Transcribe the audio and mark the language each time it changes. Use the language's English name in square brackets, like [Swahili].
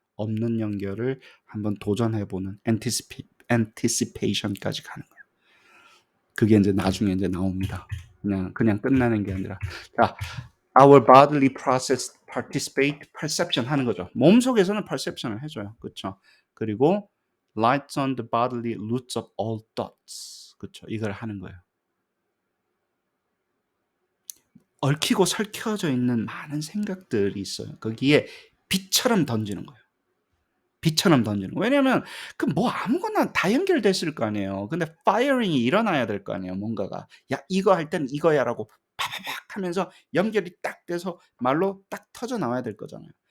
[Korean] 없는 연결을 한번 도전해 보는 anticipation까지 가는 거예요. 그게 인제 나중에 인제 나옵니다. 그냥 끝나는 게 아니라 자 [English] our bodily process participate perception [Korean] 하는 거죠. 몸속에서는 perception을 해 줘요. 그쵸? 그리고 [English] lights on the bodily roots of all thoughts. [Korean] 그쵸? 이걸 하는 거예요. 얽히고 설켜져 있는 많은 생각들이 있어요. 거기에 빛처럼 던지는 거예요. 빛처럼 던지는 거예요. 왜냐하면 그 뭐 아무거나 다 연결됐을 거 아니에요. 근데 firing이 일어나야 될 거 아니에요, 뭔가가. "야 이거 할 땐 이거야."라고 파바박 하면서 연결이 딱 돼서 말로 딱 터져 나와야 될 거잖아요.